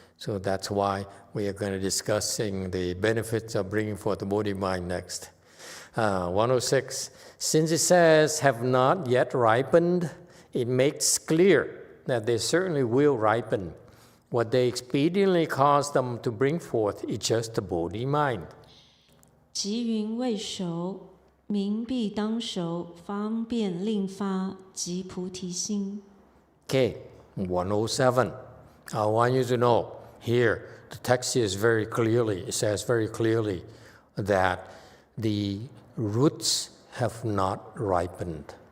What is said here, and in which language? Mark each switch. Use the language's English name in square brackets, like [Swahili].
[English] So that's why we are going to discussing the benefits of bringing forth the bodhi mind next. 106. Since it says have not yet ripened, it makes clear that they certainly will ripen. What they expediently cause them to bring forth is just the bodhi mind. [Chinese] 即云未熟，明必当熟，方便令发，即菩提心。 [English] Okay, 107. I want you to know here, the text is very clearly, it says very clearly that the roots have not ripened.